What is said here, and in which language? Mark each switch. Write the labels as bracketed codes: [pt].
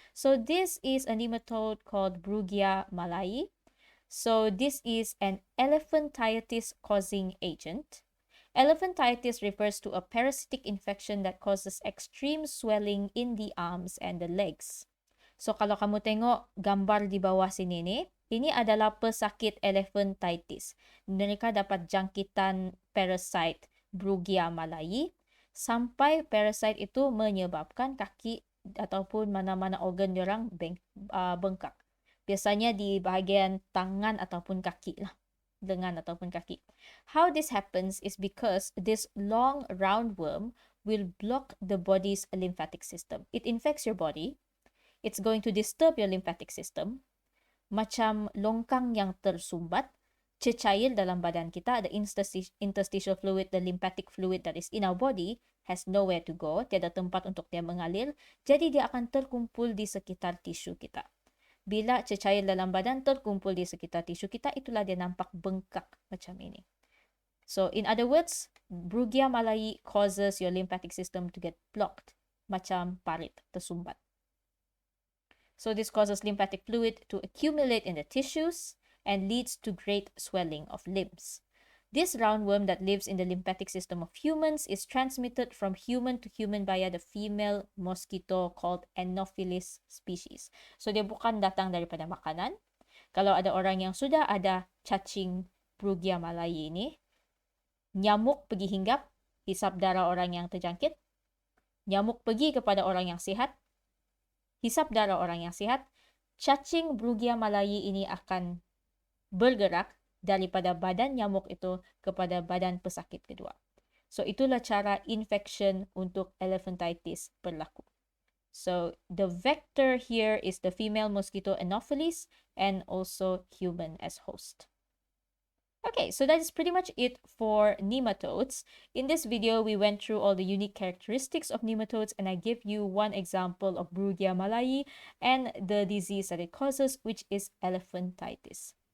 [en] So this is a nematode called Brugia malayi. So this is an elephantiasis causing agent. Elephantiasis refers to a parasitic infection that causes extreme swelling in the arms and the legs. [ms] So kalau kamu tengok gambar di bawah sini ni, ini adalah pesakit elephantitis. Mereka dapat jangkitan parasite Brugia malayi sampai parasite itu menyebabkan kaki ataupun mana-mana organ diorang bengkak. Biasanya di bahagian tangan ataupun kaki lah. Lengan ataupun kaki. [en] How this happens is because this long roundworm will block the body's lymphatic system. It infects your body. It's going to disturb your lymphatic system. [ms] Macam longkang yang tersumbat, cecair dalam badan kita, [en] the interstitial fluid, the lymphatic fluid that is in our body has nowhere to go, [ms] tiada tempat untuk dia mengalir, jadi dia akan terkumpul di sekitar tisu kita. Bila cecair dalam badan terkumpul di sekitar tisu kita, itulah dia nampak bengkak macam ini. [en] So in other words, Brugia malayi causes your lymphatic system to get blocked, [ms] macam parit tersumbat. [en] So this causes lymphatic fluid to accumulate in the tissues and leads to great swelling of limbs. This roundworm that lives in the lymphatic system of humans is transmitted from human to human via the female mosquito called Anopheles species. [ms] So dia bukan datang daripada makanan. Kalau ada orang yang sudah ada cacing Brugia malayi ini, nyamuk pergi hinggap, hisap darah orang yang terjangkit. Nyamuk pergi kepada orang yang sihat, hisap darah orang yang sihat, cacing Brugia malayi ini akan bergerak daripada badan nyamuk itu kepada badan pesakit kedua. So itulah cara infection untuk elephantitis berlaku. [en] So the vector here is the female mosquito Anopheles and also human as host. Okay, so that is pretty much it for nematodes. In this video, we went through all the unique characteristics of nematodes and I give you one example of Brugia malayi and the disease that it causes, which is elephantitis.